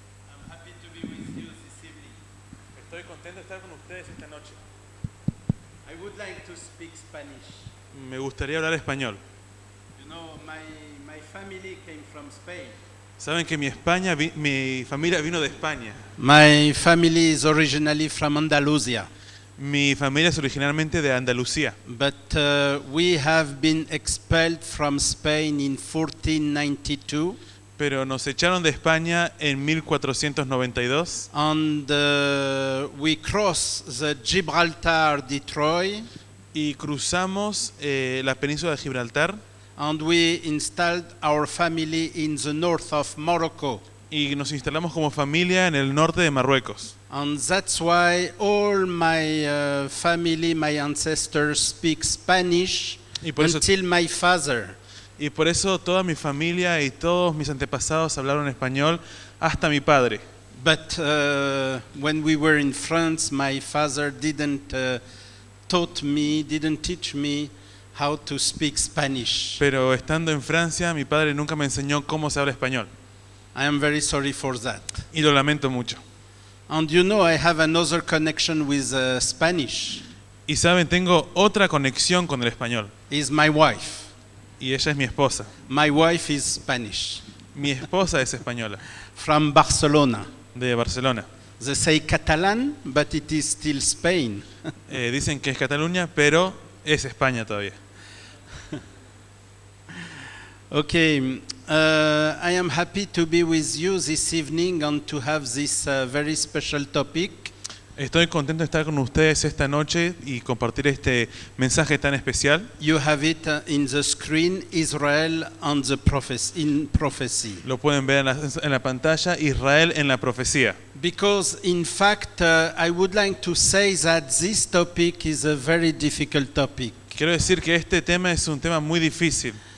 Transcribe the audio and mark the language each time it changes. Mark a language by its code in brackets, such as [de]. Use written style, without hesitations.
[en] I'm happy to be with you this evening. [es] Estoy contento de estar con ustedes esta noche. [en] I would like to speak Spanish. [es] Me gustaría hablar español. [en] You know, my family came from Spain. [es] Saben que mi familia vino de España. [en] My family is originally from Andalusia, [es] Mi familia es originalmente de Andalucía, [en] but we have been expelled from Spain in 1492, [es] pero nos echaron de España en 1492 [en] and we crossed the Gibraltar Detroit, [es] y cruzamos la península de Gibraltar [en] and we installed our family in the north of Morocco. [es] y nos instalamos como familia en el norte de Marruecos. [en] And that's why all my family, my ancestors speak Spanish [es] Y por eso- [en] until my father. [es] Y por eso toda mi familia y todos mis antepasados hablaron español hasta mi padre. [en] But when we were in France, my father didn't teach me how to speak Spanish. [es] Pero estando en Francia, mi padre nunca me enseñó cómo se habla español. [en] I am very sorry for that. [es] Y lo lamento mucho. [en] And you know, I have another connection with Spanish. [es] Y saben, tengo otra conexión con el español. [en] Is my wife. [es] Y ella es mi esposa. [en] My wife is Spanish, [es] Mi esposa es española, [en] from Barcelona. [es] de Barcelona. [en] They say Catalan, but it is still Spain. [es] Dicen que es Cataluña, pero es España todavía. [en] Okay, I am happy to be with you this evening and to have this very special topic. [es] Estoy contento de estar con ustedes esta noche y compartir este mensaje tan especial. [en] You have it in the screen, Israel and the prophecy. [es] Lo pueden ver en la pantalla, Israel en la profecía. [en] Because in fact, I would like to say that this topic is a very difficult topic. [es] Quiero decir que este tema es un tema muy difícil.